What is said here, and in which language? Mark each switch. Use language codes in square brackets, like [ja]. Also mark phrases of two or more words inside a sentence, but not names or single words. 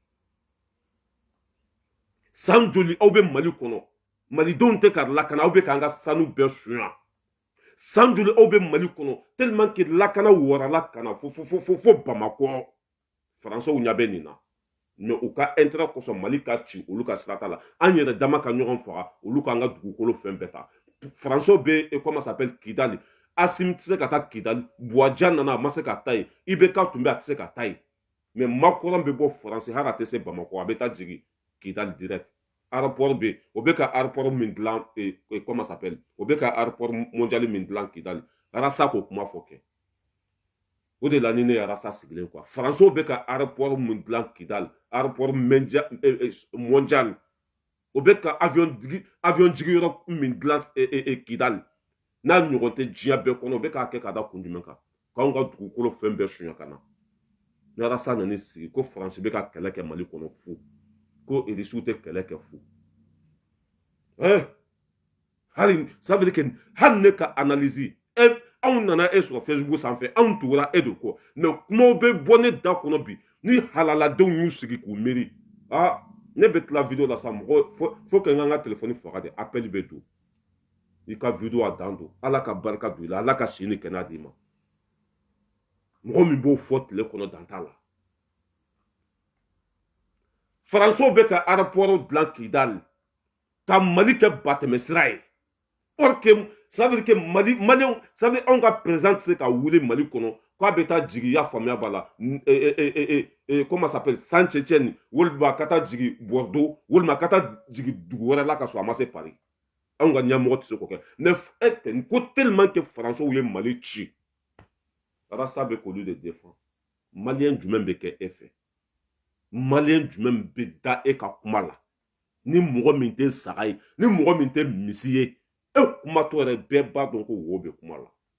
[bm] san joli aw bɛ Mali kɔnɔ malidenw tɛ ka lakana aw bɛ k'an ka sanu bɛɛ suɲa san joli aw bɛ Mali kɔnɔ [fr] tellement que [bm] lakana warala kana fo Bamako Français ɲɛ bɛ nin na mais u ka intérêt kosɔn Mali ka ci olu ka sirata la an yɛrɛ dama ka ɲɔgɔn faga olu k'an ka dugukolo fɛn bɛɛ ta Français bɛ [fr] comment ça s'appelle [bm] Kidali Assimi tɛ se ka taa Kidali Buwaja nana a ma se ka taa yen IBK tun bɛ a tɛ se ka taa yen mais Macron bɛ bɔ France hali a tɛ se Bamako a bɛ taa jigin Kidali [fr] direct aéroport [bm] bɛ o bɛ ka aéroport min dilan [fr] comment ça s'appelle [bm] o bɛ ka [fr] aéroport mondial [bm] min dilan Kidali Arasa k'o kuma fɔ kɛ o de la ni ne ye Arasa sigilen quoi Français bɛ ka aéroport min dilan Kidali [fr] aéroport mondial [bm] o bɛ ka avion jigiyɔrɔ min dilan Kidali n'a ɲɔgɔn tɛ diɲɛ bɛɛ kɔnɔ o bɛ k'a kɛ ka da kun jumɛn kan k'anw ka dugukolo fɛn bɛɛ suɲɛ ka na ni Arasa nan'i sigi ko France bɛ ka kɛlɛ kɛ Mali kɔnɔ fu ko irisiw tɛ kɛlɛ kɛ fu hali [fr] ça veut dire que [bm] hali ne ka analyse anw nana sɔrɔ Facebook sanfɛ anw tugura de kɔ mais kumaw bɛ bɔ ne da kɔnɔ bi ni halaladenw y'u sigi k'u miiri ne bɛ tila video la sa mɔgɔ [fr] faut que [bm] n ka n ka téléphone faga de appel bɛ don i ka video a dan don Ala ka barika don i la Ala ka si ni kɛnɛya d'i ma mɔgɔ min b'o fɔ tile kɔnɔ dan t'a la Français bɛ ka aéroport dilan Kidali ka Mali kɛ batɛmɛsira ye [fr] or que ça veut dire que Malien ça veut dire [bm] anw ka président tɛ se ka wuli Mali kɔnɔ k'a bɛ taa jigin ya faamuya b'a la [fr] comment ça s'appelle [bm] Saint-Étienne walima ka taa jigin Bordeaux walima ka taa jigin dugu wɛrɛ la ka sɔrɔ a ma se Paris anw ka ɲɛmɔgɔ tɛ se k'o kɛ mais ko [fr] tellement que [bm] Français ye Mali ci Arasa bɛ k'olu de défend Malien jumɛn bɛ kɛ e fɛ Malien jumɛn bɛ da e ka kuma la ni mɔgɔ min tɛ saga ye ni mɔgɔ min tɛ misi ye e kumatɔ yɛrɛ bɛɛ b'a dɔn ko wo bɛ kuma la